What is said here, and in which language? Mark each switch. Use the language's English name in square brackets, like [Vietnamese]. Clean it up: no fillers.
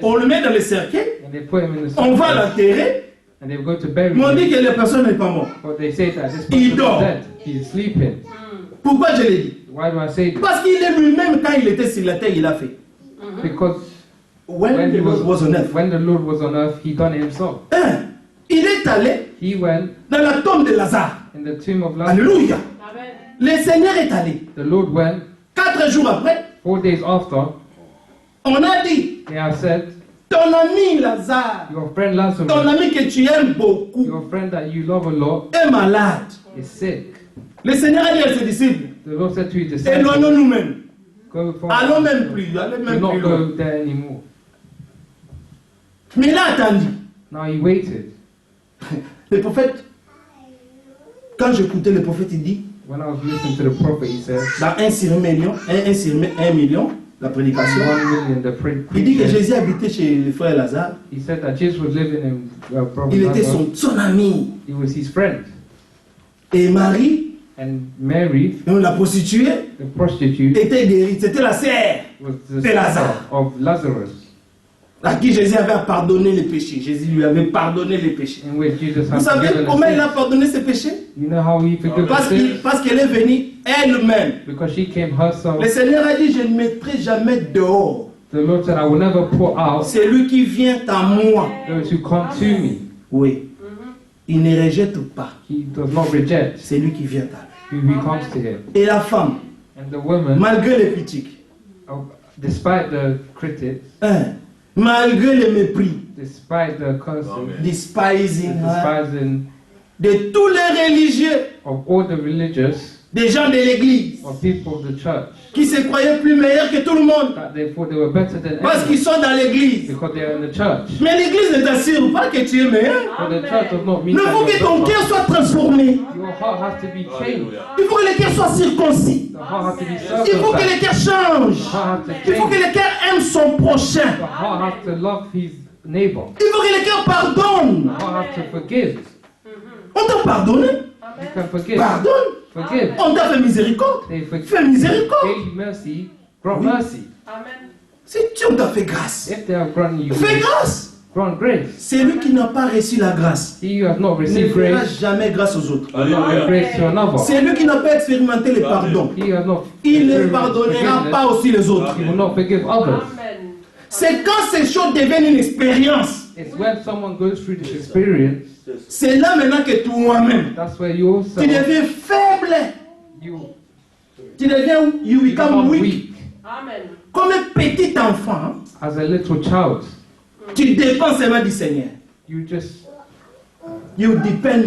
[French] on le met dans le cercueil, [English] and they put him in the [French] on va [English] cemetery [French] l'enterrer, [English] and they go to bury [French] mais on dit [English] him, [French] que la personne n'est pas morte. [English] but they say that this [French] Il [English] person [French] dort. [English] is dead. He's sleeping. [French] Pourquoi je l'ai dit? [English] Why do I say this? [French] Parce qu'il est lui-même, quand il était sur la terre, il a fait. [English] Because When when he was on earth. when the Lord was on earth, he done it himself. [French] Il est allé [English] He went [French] dans la tombe de Lazare. [English] in the tomb of Lazarus. Alléluia. Amen. [French] Le Seigneur est allé. [English] The Lord went. [French] 4 jours après, [English] 4 days after, [French] on a dit, [English] they have said, [French] ton ami Lazare, [English] your friend [French] ton [English] Lazarus, [French] ami que tu aimes beaucoup, [English] your friend that you love a lot, [French] est malade. [English] is sick. [French] Le Seigneur a dit à ses disciples, [English] The Lord said to his disciples, [French] éloignons nous-mêmes. [English] go from [French] Allons même plus, allez [English] do [French] même [English] not [French] plus loin. [English] go there anymore. [French] Mais il a attendu. [English] Now he waited. [French] Le prophète, quand j'écoutais le prophète, il dit, [English] When I was listening to the prophet, he said, [French] dans 1 sur 1 million, la prédication, [English] 1 million, the [French] il dit que [English] preacher, [French] Jésus habitait chez le frère Lazare. [English] he said that Jesus was living in Prophet [French] Il était [English] Lazarus. [French] son ami. [English] He was his friend. [French] Et Marie, [English] And Mary, [French] la prostituée, [English] the prostitute, [French] était guérie. C'était la sœur [English] was the [French] de Lazare, [English] sister of Lazarus, [French] à qui Jésus avait pardonné les péchés. Jésus lui avait pardonné les péchés. [English] in which Jesus [French] Vous [English] had [French] savez [English] forgiven [French] comment il a [English] the [French] pardonné ses péchés? [English] sins. You know how he forgave the sins? [French] Parce qu'elle est venue elle-même. [English] Because she came herself. [French] Le Seigneur a dit, je ne mettrai jamais dehors [English] The Lord said, I will never put out [French] celui qui vient à moi. [English] those who come to me. [French] Oui. Il ne rejette pas [English] He does not reject [French] celui qui vient à lui. [English] who comes to him. [French] Et la femme, [English] And the woman, [French] malgré les critiques, [English] despite the critics, [French] malgré le mépris, [English] despite the cursing, Amen. the despising her, despising [French] de tous les religieux, [English] of all the religious, [French] des gens de l'église, [English] of people of the church, [French] qui se croyaient plus meilleurs que tout le monde, [English] that they thought they were better than [French] parce qu'ils [English] anyone [French] sont dans l'église. [English] because they are in the church. [French] Mais l'église ne t'assure pas que tu es meilleur. [English] But the church does not mean [French] Il [English] that [French] faut que ton [English] you're [French] cœur [English] better. [French] soit transformé. [English] Your heart has to be changed. Hallelujah. [French] Il faut que le cœur soit circoncis. [English] The heart has to be [French] Il faut que le [English] circumcised. [French] cœur change. [English] The heart has to [French] Il faut que [English] change. [French] le cœur aime son prochain. [English] The heart has to love his neighbor. [French] Il faut que le cœur pardonne. [English] The heart has to forgive. [French] On t'a pardonné. [English] You can forgive. [French] Pardonne. [English] Forgive. [French] On t'a fait miséricorde. [English] They forgive. [French] Fais miséricorde. [English] Gave mercy. Grant [French] Oui. [English] mercy. Amen. [French] Si Dieu t'a fait grâce, [English] If they have granted you [French] fais [English] grace, [French] grâce. [English] grant grace. [French] Celui qui n'a pas reçu la grâce [English] He who has not [French] ne [English] received [French] fera [English] grace, [French] jamais grâce aux autres. [English] will not give Hallelujah. grace to another. [French] Celui qui n'a pas expérimenté le pardon, [English] He who has not [French] il ne [English] experienced [French] pardonnera [English] forgiveness, [French] pas aussi les autres. [English] he will not forgive others. Amen. [French] C'est quand ces choses deviennent une expérience. [English] It's when someone goes through this experience, [French] C'est là maintenant que toi-même, [English] that's where you [French] tu [English] also, [French] deviens faible. [English] you [French] Tu deviens, you [English] You become become weak. weak. Amen. [French] Comme un petit enfant, hein, [English] As a little child, [French] tu dépends seulement du Seigneur. [English] you just, You depend